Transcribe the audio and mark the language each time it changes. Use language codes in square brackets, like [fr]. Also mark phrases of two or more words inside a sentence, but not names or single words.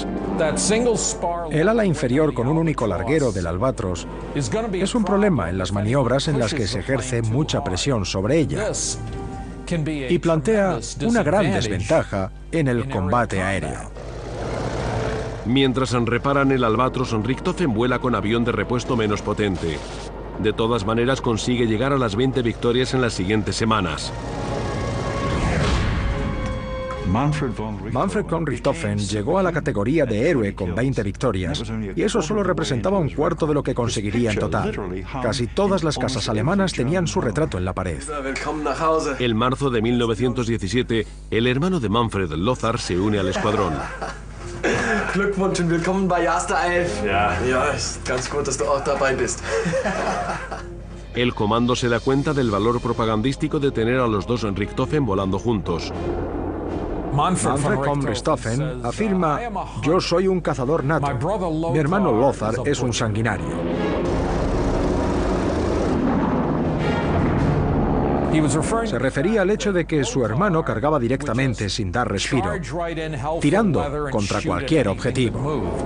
[es] El ala inferior con un único larguero del Albatros es un problema en las maniobras en las que se ejerce mucha presión sobre ella y plantea una gran desventaja en el combate aéreo. Mientras reparan el Albatros, Richthofen vuela con avión de repuesto menos potente. De todas maneras, consigue llegar a las 20 victorias en las siguientes semanas. Manfred von Richthofen llegó a la categoría de héroe con 20 victorias, y eso solo representaba un cuarto de lo que conseguiría en total. Casi todas las casas alemanas tenían su retrato en la pared. En marzo de 1917, el hermano de Manfred, Lothar, se une al escuadrón. [de] Glückwunsch und willkommen bei Jaster 11. Ja, ist ganz gut, dass du auch dabei bist. [es] El comando se da cuenta del valor propagandístico de tener a los dos Richthofen volando juntos. Manfred von Richthofen afirma: yo soy un cazador nato. Mi hermano Lothar es un sanguinario. Se refería al hecho de que su hermano cargaba directamente sin dar respiro, tirando contra cualquier objetivo.